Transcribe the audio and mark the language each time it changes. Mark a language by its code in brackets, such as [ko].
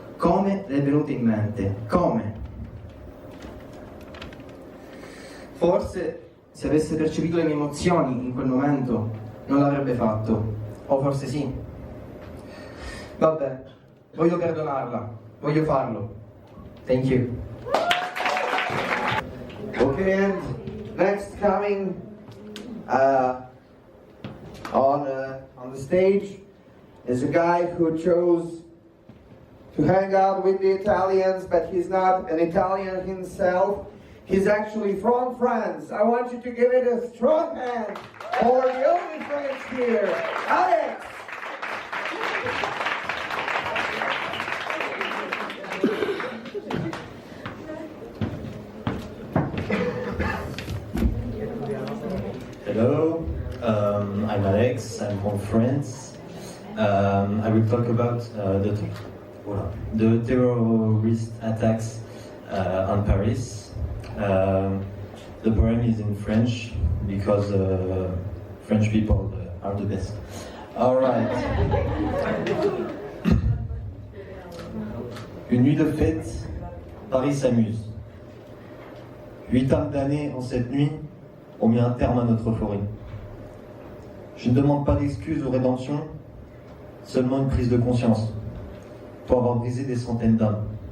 [it] Come le è venuto in mente? Come? Forse, se avesse percepito le mie emozioni in quel momento, non l'avrebbe fatto. O forse sì. Vabbè, voglio perdonarla. Voglio farlo. [en] Thank you. Okay, and next coming on the stage is a guy who chose to hang out with the Italians, but he's not an Italian himself. He's actually from France. I want you to give it a strong hand for the only French here, Alex. Hello, I'm Alex, I'm from France. I will talk about the terrorist attacks on Paris. The poem is in French because French people are the best. Alright. [fr] Une nuit de fête, Paris s'amuse. 8 âmes damnées en cette nuit ont mis un terme à notre euphorie. Je ne demande pas d'excuses ou rédemption, seulement une prise de conscience pour avoir brisé des centaines d'âmes.